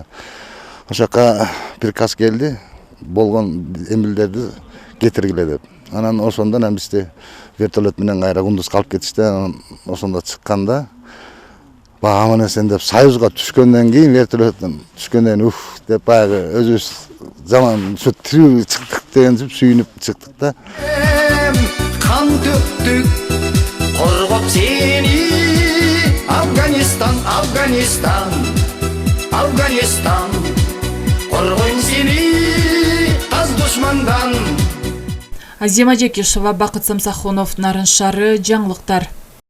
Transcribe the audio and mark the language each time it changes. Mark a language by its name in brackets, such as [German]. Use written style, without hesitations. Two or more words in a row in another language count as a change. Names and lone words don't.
[Kyrgyz] Ошол жака приказ келди, болгон эмилдерди кетиргиле деп. Анан ошондон бизди вертолет менен кайра Кундузга алып кетишти. Ошондо чыкканда баягы аман эсен деп Союзга түшкөндөн кийин, вертолеттен түшкөндөн уф деп баягы өзүбүз заман ушу тирүү чыктык дегенсип сүйүнүп чыктык да. Кан төктүк коргоп сени Афганистан, Афганистан, Афганистан Коргойун сени аз душмандан Азема Жекишева, Бакыт Самсахунов, Нарын шары, жаңылыктар.